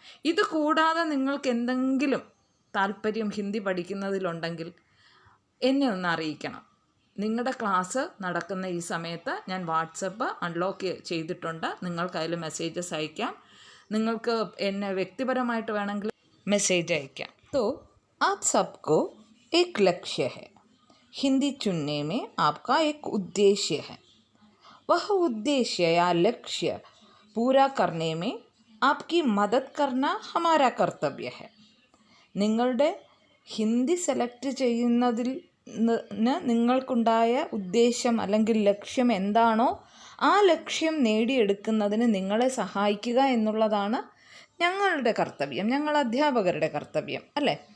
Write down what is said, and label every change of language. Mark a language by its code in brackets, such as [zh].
[ml] ഇത് കൂടാതെ നിങ്ങൾക്ക് എന്തെങ്കിലും താല്പര്യം ഹിന്ദി പഠിക്കുന്നതിലുണ്ടെങ്കിൽ എന്നെ ഒന്ന് അറിയിക്കണം. നിങ്ങളുടെ ക്ലാസ് നടക്കുന്ന ഈ സമയത്ത് ഞാൻ വാട്സപ്പ് അൺലോക്ക് ചെയ്തിട്ടുണ്ട്. നിങ്ങൾക്ക് അതിൽ മെസ്സേജസ് അയക്കാം. നിങ്ങൾക്ക് എന്നെ വ്യക്തിപരമായിട്ട് വേണമെങ്കിൽ മെസ്സേജ് അയക്കാം. [hi] तो आप सबको एक लक्ष्य है. हिंदी चुनने में आपका एक उद्देश्य है. वह उद्देश्य या लक्ष्य पूरा करने में आपकी मदद करना हमारा कर्तव्य है. [ml] നിങ്ങളുടെ ഹിന്ദി സെലക്ട് ചെയ്യുന്നതിൽ നിങ്ങൾക്കുണ്ടായ ഉദ്ദേശം അല്ലെങ്കിൽ ലക്ഷ്യം എന്താണോ ആ ലക്ഷ്യം നേടിയെടുക്കുന്നതിന് നിങ്ങളെ സഹായിക്കുക എന്നുള്ളതാണ് ഞങ്ങളുടെ കർത്തവ്യം, ഞങ്ങൾ അധ്യാപകരുടെ കർത്തവ്യം അല്ലേ.